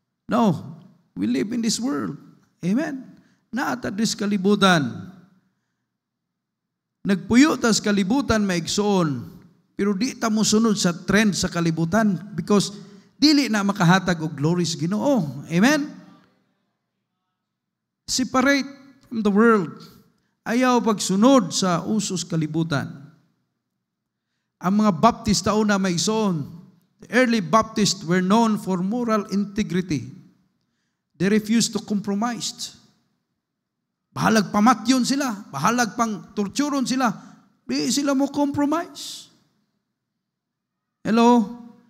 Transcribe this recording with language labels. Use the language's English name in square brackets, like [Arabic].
[English] No, we live in this world. Amen? Naata dis kalibutan. [Cebuano] Nagpuyo tas kalibutan, maigsoon, pero di ta mo sunod sa trend sa kalibutan because dili na makahatag og glory sa Ginoo. Amen? [English] Separate from the world. [Cebuano] Ayaw pagsunod sa usos kalibutan. [English] Ang mga Baptist tauna maigsoon, the early Baptists were known for moral integrity. [Cebuano] They refused to compromise. Bahalag pamatyon sila, bahalag pang torturon sila, di sila mo compromise. Hello?